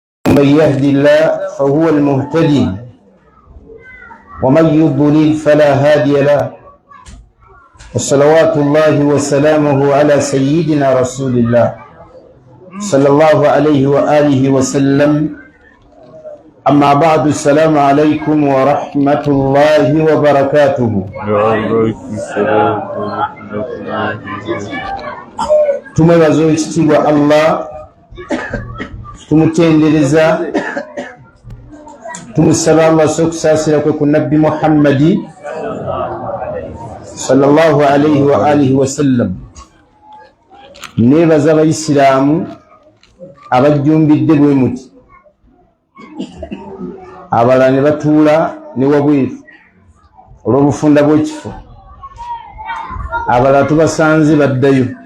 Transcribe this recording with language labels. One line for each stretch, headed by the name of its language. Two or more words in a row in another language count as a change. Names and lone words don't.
Arabic: من يهدي الله فهو المهتدي ومن يضلل فلا هادي له وصلوات الله وسلامه على سيدنا رسول الله صلى الله عليه وآله وسلم. أما بعد، السلام عليكم ورحمة الله وبركاته.
Ganda: Tumebaza ekitiibwa Allah, tumutendereza, tumusaba Allah sokusaasira kwe ku Nabbi Muhammadi
Arabic: صلى الله عليه وآله وسلم.
Ganda: Nebaza abayisiraamu abajjumbidde bwe muti, abalala ne batuula ne wabweru olw'obufunda bw'ekifo, abalala tubasanze baddayo.